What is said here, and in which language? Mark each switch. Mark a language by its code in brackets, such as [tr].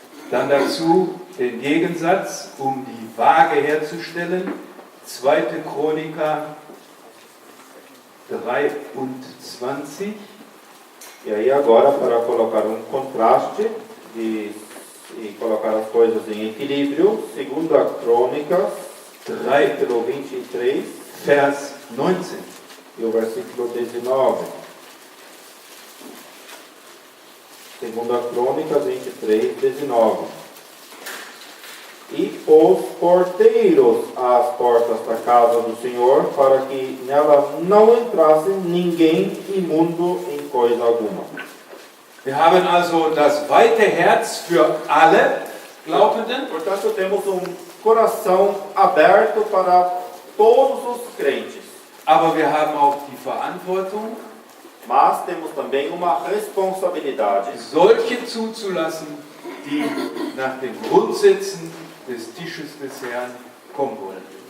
[de] Dann dazu den Gegensatz, die Waage herzustellen. 2. Chroniker 23. [pt] E aí agora, para colocar um contraste, e colocar as coisas em equilíbrio, 2 Crônicas, capítulo 23, [de] Vers 19. [pt] e o versículo 19. 2 Crônicas 23, 19. E pôs porteiros às portas da casa do Senhor, para que nela não entrasse ninguém imundo em coisa alguma. [de] Wir haben also das weite Herz für alle Glaubenden, [pt] Portanto, temos coração aberto para todos os crentes. [de] aber wir haben auch die Verantwortung, [pt] Mas temos também uma responsabilidade [de] solche zuzulassen, die nach den Grundsätzen des Tisches des Herrn kommen wollen.